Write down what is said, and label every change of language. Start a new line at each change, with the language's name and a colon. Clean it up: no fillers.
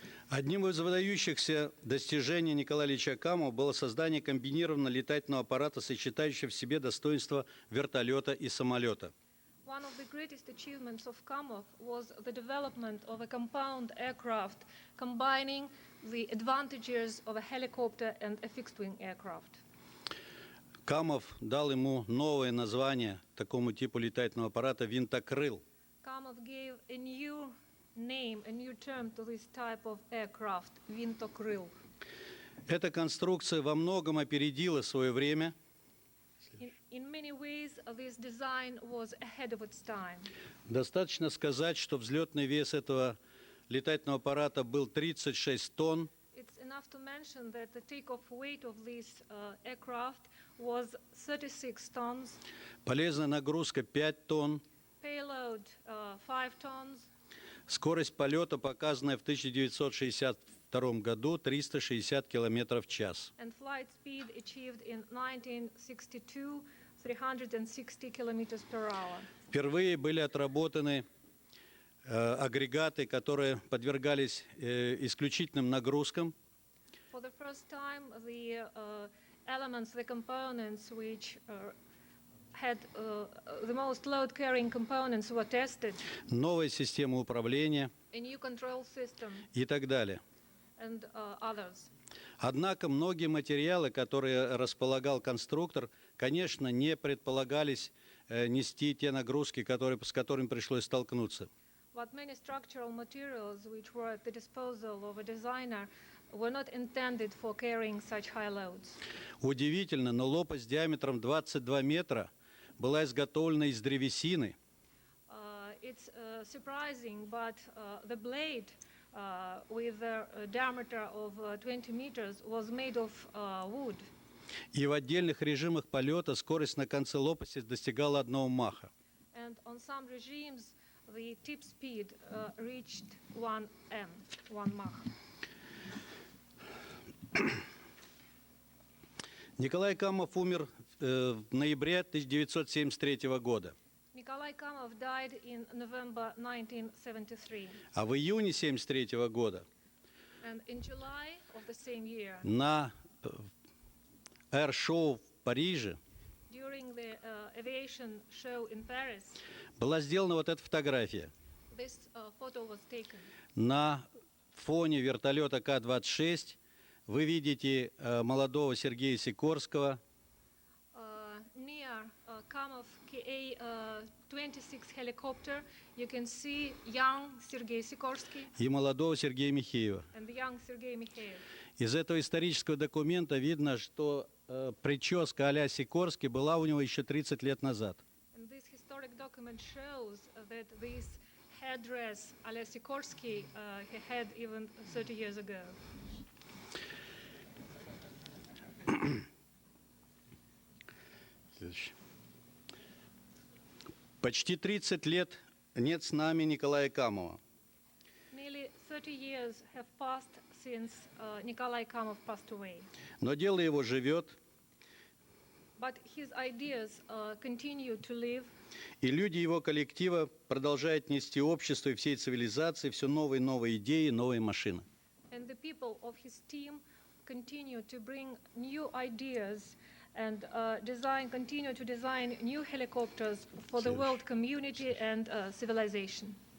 Russian: Одним из выдающихся достижений Николая Ильича Камова было создание комбинированного летательного аппарата, сочетающего в себе достоинства вертолета и самолета.
English: One of the greatest achievements of Kamov was the development of a compound aircraft combining the advantages of a helicopter and a fixed-wing aircraft.
Russian: Камов дал ему новое название такому типу летательного аппарата «винтокрыл».
English: Kamov gave a new name, a new term to this type of aircraft, винтокрыл.
Russian: Эта конструкция во многом опередила свое время.
English: In many ways, this design was ahead of its time.
Russian: Достаточно сказать, что взлетный вес этого летательного аппарата был 36 тонн.
English: It's enough to mention that the takeoff weight of this aircraft was 36 tons,
Russian: Полезная нагрузка 5 тонн.
English: payload 5 tons,
Russian: Скорость полета, показанная в 1962 году, 360 км в час.
English: and flight speed achieved in 1962, 360 kilometers per hour.
Russian: Впервые были отработаны агрегаты, которые подвергались исключительным нагрузкам.
English: For the first time, the elements, the components which had the most load-carrying components were tested,
Russian: Новая система управления
English: a new control system,
Russian: и так далее.
English: and others.
Russian: Однако многие материалы, которые располагал конструктор, конечно, не предполагались нести те нагрузки, с которыми пришлось столкнуться.
English: But many structural materials which were at the disposal of a designer were not intended for carrying such high loads.
Russian: Удивительно, но лопасть диаметром 22 метра была изготовлена из древесины.
English: It's surprising, but the blade with a diameter of 20 meters was made of wood.
Russian: И в отдельных режимах полета скорость на конце лопасти достигала 1 маха.
English: And on some regimes, the tip speed reached 1 Mach.
Russian: Николай Камов умер в ноябре 1973 года.
English: Nikolai Kamov died in November 1973.
Russian: А в июне 1973 года
English: And in July of the same year,
Russian: на аэр-шоу в Париже
English: during the aviation show in Paris,
Russian: была сделана вот эта фотография.
English: this photo was taken.
Russian: На фоне вертолета К-26 вы видите молодого Сергея Сикорского
English: Near Kamov Ka-26 helicopter, you can see young Sergei Sikorsky
Russian: и молодого Сергея Михеева.
English: and young Sergei Mikheyev.
Russian: Из этого исторического документа видно, что прическа а-ля Сикорский была у него еще 30 лет назад.
English: And this historic document shows that this headdress a la Sikorsky he had even 30 years ago.
Russian: Почти 30 лет нет с нами Николая Камова.
English: Nearly 30 years have passed since Nikolai Kamov passed away.
Russian: Но дело его живет,
English: But his ideas continue to live,
Russian: и люди его коллектива продолжают нести обществу и всей цивилизации все новые и новые идеи, новые машины.
English: and the people of his team continue to bring new ideas and continue to design new helicopters for the world community and civilization.